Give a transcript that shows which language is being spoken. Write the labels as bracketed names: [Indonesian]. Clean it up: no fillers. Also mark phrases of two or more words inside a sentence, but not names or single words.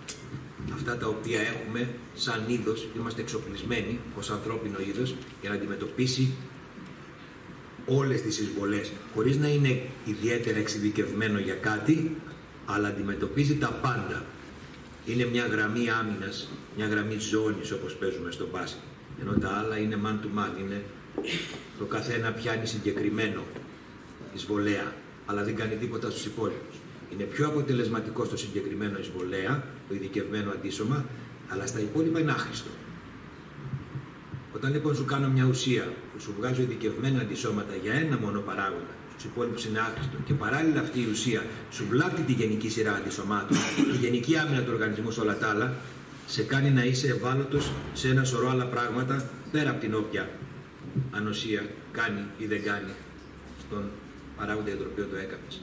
[Greek] Αυτά τα οποία έχουμε σαν είδος, είμαστε εξοπλισμένοι ως ανθρώπινο είδος για να αντιμετωπίσει όλες τις εισβολές, χωρίς να είναι ιδιαίτερα εξειδικευμένο για κάτι, αλλά αντιμετωπίζει τα πάντα. Είναι μια γραμμή άμυνας, μια γραμμή ζώνης όπως παίζουμε στο μπάσκετ. Ενώ τα άλλα είναι [English] man to man, [Greek] είναι το καθένα πιάνει συγκεκριμένο εισβολέα, αλλά δεν κάνει τίποτα στους υπόλοιπους. Είναι πιο αποτελεσματικό στο συγκεκριμένο εισβολέα, το ειδικευμένο αντίσωμα, αλλά στα υπόλοιπα είναι άχρηστο. Όταν λοιπόν σου κάνω μια ουσία που σου βγάζω ειδικευμένα αντισώματα για ένα μόνο παράγοντα, στους υπόλοιπους είναι άχρηστο, και παράλληλα αυτή η ουσία σου βλάπτει τη γενική σειρά αντισωμάτων, τη γενική άμυνα του οργανισμού σε όλα τα άλλα, σε κάνει να είσαι ευάλωτος σε ένα σωρό άλλα πράγματα πέρα από την όποια ανοσία κάνει ή δεν κάνει στον παράγοντα για τον οποίο το έκανες.